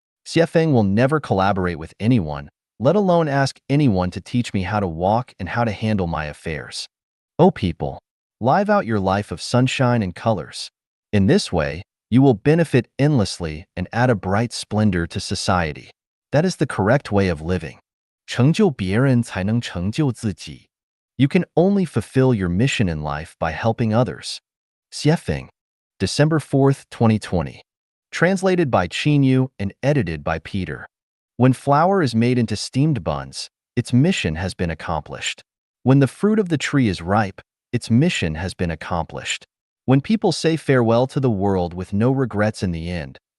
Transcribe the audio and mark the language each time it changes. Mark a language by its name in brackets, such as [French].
[English] Xiefeng will never collaborate with anyone, let alone ask anyone to teach me how to walk and how to handle my affairs. Oh people, live out your life of sunshine and colors. In this way, you will benefit endlessly and add a bright splendor to society. That is the correct way of living. [Chinese] 成就别人才能成就自己. [English] You can only fulfill your mission in life by helping others. Xiefeng, December 4th, 2020. Translated by Qin Yu and edited by Peter. When flour is made into steamed buns, its mission has been accomplished. When the fruit of the tree is ripe, its mission has been accomplished. When people say farewell to the world with no regrets in the end,